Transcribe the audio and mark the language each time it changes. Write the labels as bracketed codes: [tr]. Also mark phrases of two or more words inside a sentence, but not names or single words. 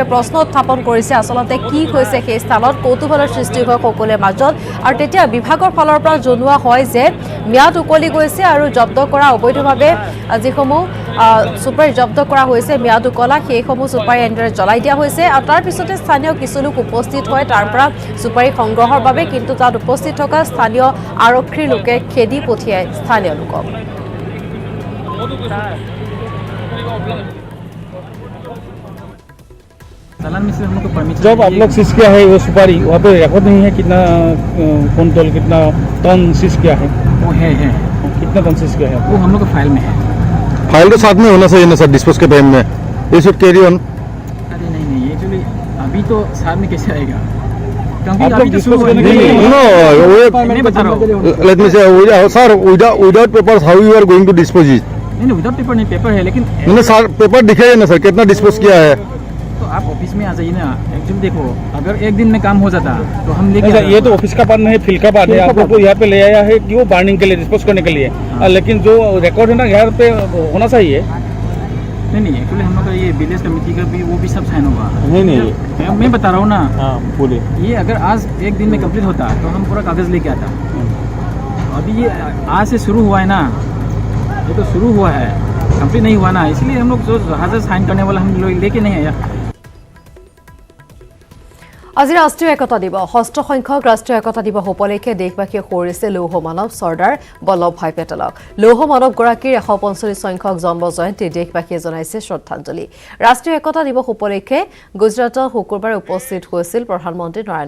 [as] প্ৰশ্ন উত্থাপন কৰিছে আচলতে কি হৈছে সেই স্থানত কৌতুহলৰ সৃষ্টি হয় সকলোৰে মাজত আৰু তেতিয়া বিভাগৰ ফালৰ পৰা জনোৱা হয় যে ম্যাদ উকলি গৈছে আৰু জব্দ কৰা অবৈধভাৱে যিসমূহ সুপাৰী জব্দ কৰা হৈছে ম্যাদ উকলা সেইসমূহ সুপাৰী এনেদৰে জ্বলাই দিয়া হৈছে আৰু তাৰ পিছতে স্থানীয় কিছু লোক উপস্থিত হয় তাৰ পৰা সুপাৰী সংগ্ৰহৰ বাবে কিন্তু তাত উপস্থিত থকা স্থানীয় আৰক্ষীৰ লোকে খেদি পঠিয়ায় স্থানীয় লোকক [hi] जब आप लोग सीज किया है वो सुपारी वहाँ पे रिकॉर्ड नहीं है कितना कुंटल कितना टन सीज किया है वो है कितना टन सीज किया है वो हम लोग के फाइल में है फाइल तो साथ में होना चाहिए ना सर डिस्पोज के टाइम में ये [en] should carry on [hi] अरे नहीं एक्चुअली अभी तो साथ में कैसे आएगा क्योंकि आप अभी लोग तो शुरू dispose हुआ करने के लिए- नहीं, नो मैं बता रहा हूँ [en] let me say sir without papers how you are going to dispose it [hi] नहीं [en] without paper [hi] नहीं पेपर है लेकिन मैंने सर पेपर दिखाइए ना सर कितना डिस्पोज किया है तो आप ऑफिस में आ जाइए ना एक्चुअली देखो अगर एक दिन में काम हो जाता तो हम लेके अच्छा, आते। ये तो ऑफिस का पार्ट नहीं फील्ड का पार्ट है आप लोग को यहाँ पे ले आया है क्यों बार्निंग के लिए डिस्पोज करने के लिए लेकिन जो रिकॉर्ड है ना यहाँ पे होना चाहिए नहीं एक्चुअली हम लोग का ये [en] village committee [hi] का भी वो भी सब साइन होगा नहीं मैं बता रहा हूँ ना हाँ बोलिए ये अगर आज एक दिन में कंप्लीट होता तो हम पूरा कागज लेके आता अभी ये आज से शुरू हुआ है ना ये तो शुरू हुआ है कंप्लीट नहीं हुआ ना इसलिए हम लोग जो हाजिर साइन करने वाला हम लोग लेके नहीं आया [as] আজি ৰাষ্ট্ৰীয় একতা দিৱস ষষ্ঠ সংখ্যক ৰাষ্ট্ৰীয় একতা দিৱস উপলক্ষে দেশবাসীয়ে সোঁৱৰিছে লৌহ মানৱ চৰ্দাৰ বল্লভভাই পেটেলক লৌহ মানৱগৰাকীৰ 145 সংখ্যক জন্ম জয়ন্তী দেশবাসীয়ে জনাইছে শ্ৰদ্ধাঞ্জলি ৰাষ্ট্ৰীয় একতা দিৱস উপলক্ষে গুজৰাটত শুকুৰবাৰে উপস্থিত হৈছিল প্ৰধানমন্ত্ৰী নৰেন্দ্ৰ